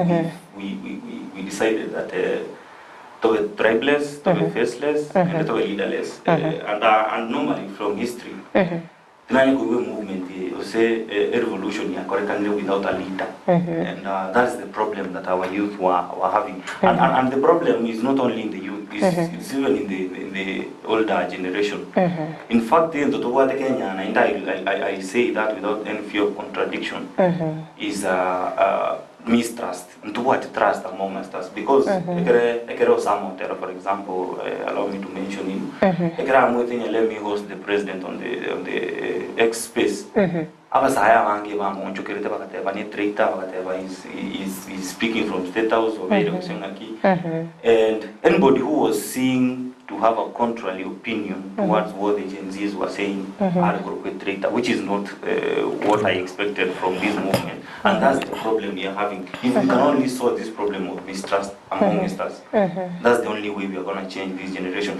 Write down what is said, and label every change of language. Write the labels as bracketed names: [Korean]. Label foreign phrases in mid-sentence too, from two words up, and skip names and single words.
[English] We decided that to be tribeless, to be faceless, and to be leaderless. And normally from history, the movement was a revolution without a leader. And that's the problem that our youth were having. And the problem is not only in the youth, it's even in the older generation. In fact, in the Kenya, and I say that without any fear of contradiction, is mistrust and what trust among us because ekere Osama Otero, for example, allow me to mention him. [Gusii] Ekere amuthi [English] let me host the president on the X space. [Gusii] Abasaya wange ba monjo kerete bakateba ni [English] traitor bakateba is speaking from State House or and anybody who was seeing to have a contrary opinion towards what the Gen Zs were saying are a traitor, which is not what I expected from this movement. And that's the problem we are having. If we can only solve this problem of mistrust amongst us, that's the only way we are going to change this generation.